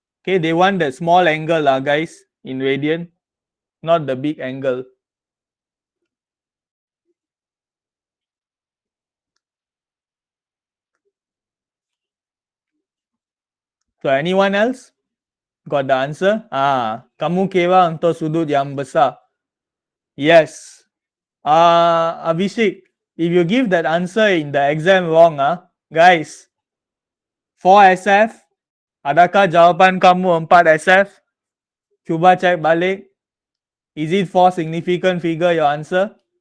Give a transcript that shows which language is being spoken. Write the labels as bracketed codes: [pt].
[en] Okay, they want the small angle lah guys, in radian. Not the big angle. So anyone else got the answer? [ms] Kamu kira untuk sudut yang besar. [en] Yes. Abhishek, if you give that answer in the exam wrong, guys, 4 SF, [ms] adakah jawapan kamu 4 SF? Cuba cek balik. [en] Is it 4 significant figure your answer?